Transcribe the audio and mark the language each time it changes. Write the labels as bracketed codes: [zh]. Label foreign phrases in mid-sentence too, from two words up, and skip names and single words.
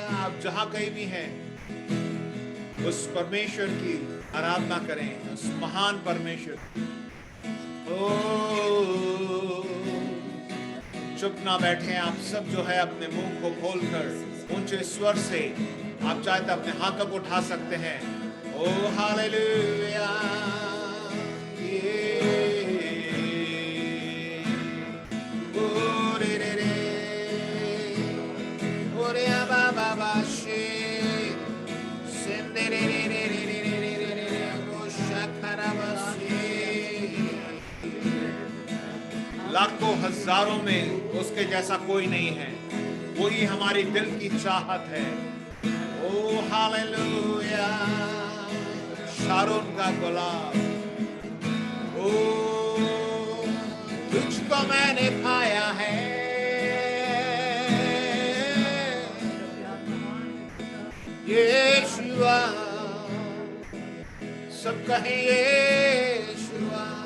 [hi] आप जहां कहीं भी हैं, उस परमेश्वर की आराधना करें, उस महान परमेश्वर। ओ चुप ना बैठे आप सब, जो है अपने मुंह को खोलकर ऊंचे स्वर से आप चाहे तो अपने हाथों को उठा सकते हैं। ओ हालेलुया। ओ रे रे रे, ओ रे बा बा बा शे, सेंदे रे रे रे रे रे रे रे रे रे, ओ शखरा बसे। लाखों हजारों में उसके जैसा कोई नहीं है, वही हमारी दिल की चाहत है। ओ हालेलुया। शारोन का गुलाब, ओ तुझको मैंने पाया है, यीशुआ, सब कहें यीशुआ।